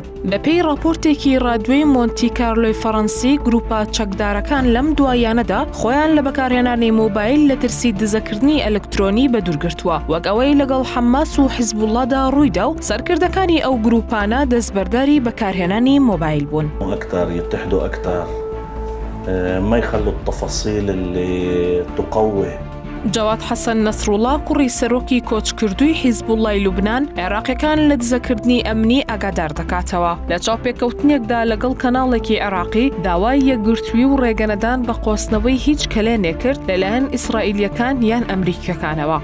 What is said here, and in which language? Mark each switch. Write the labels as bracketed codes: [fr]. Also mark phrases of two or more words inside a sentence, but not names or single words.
[ckb] بەپێی راپۆرتێکی ڕادیۆی مۆنتی کارلۆی فەڕەنسی گروپە چەکدارەکان لەم دوایانەدا خۆیان لە بەکارهێنانی مۆبایل لە ترسی دزەکردنی ئەلکترۆنی بەدوورگرتووە وەک ئەوەی لەگەڵ حەماس و حیزبوڵڵادا ڕوویدا و سەرکردەکانی ئەو گروپانە دەستبەرداری بەکارهێنانی مۆبایل بوون. [ar] أكثر يتحدوا أكثر ما يخلوا التفاصيل اللي تقوي. [ckb] جواد حەسەن نەسڕوڵڵا کوڕی سەرۆکی کۆچکردووی حیزبوڵڵای لوبنان عێراقیەکان لە دزەکردنی ئەمنی ئاگادار دەکاتەوە. لە چاوپێکەوتنێکدا لەگەڵ کەناڵێکی عێراقی داوای یەکگرتووی و ڕێگەنەدان بە قۆستنەوەی هیچ کەلێنێ کرد لەلایەن ئیسرائیلیەکان یان ئەمریکیەکانەوە.